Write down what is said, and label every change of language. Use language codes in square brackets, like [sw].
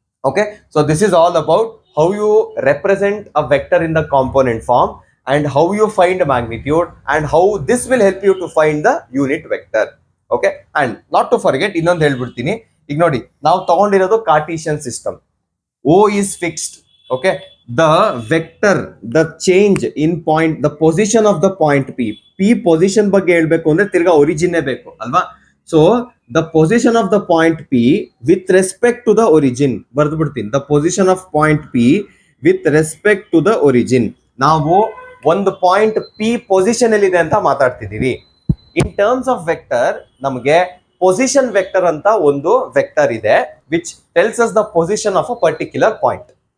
[en] Okay, so this is all about how you represent a vector in the component form and how you find magnitude and how this will help you to find the unit vector. [kn] Okay, [en] and not to forget [kn] ಇನ್ನೊಂದು ಹೇಳ್ಬಿಡ್ತೀನಿ. ಈಗ ನೋಡಿ, ನಾವು ತಗೊಂಡಿರೋದು Cartesian system. [en] O is fixed. Okay, the vector, the change in point, the position of the point P position [kn] ಬಗ್ಗೆ ಹೇಳ್ಬೇಕು ಅಂದ್ರೆ ತಿರ್ಗಾ ಒರಿಜಿನ್ ಬೇಕು ಅಲ್ವಾ? [en] so the position of the point P with respect to the origin [kn] ಬರ್ದು ಬಿಡ್ತೀನಿ. [en] The position of point P with respect to the origin. [kn] ನಾವು ಒಂದು ಪಾಯಿಂಟ್ P ಪೊಸಿಷನ್ ಅಲ್ಲಿ ಇದೆ ಅಂತ ಮಾತಾಡ್ತಿದೀವಿ. [en] in terms of vector [kn] ನಮಗೆ ಪೊಸಿಷನ್ ವೆಕ್ಟರ್ ಅಂತ ಒಂದು ವೆಕ್ಟರ್ ಇದೆ [en] Which tells us the position of a particular point.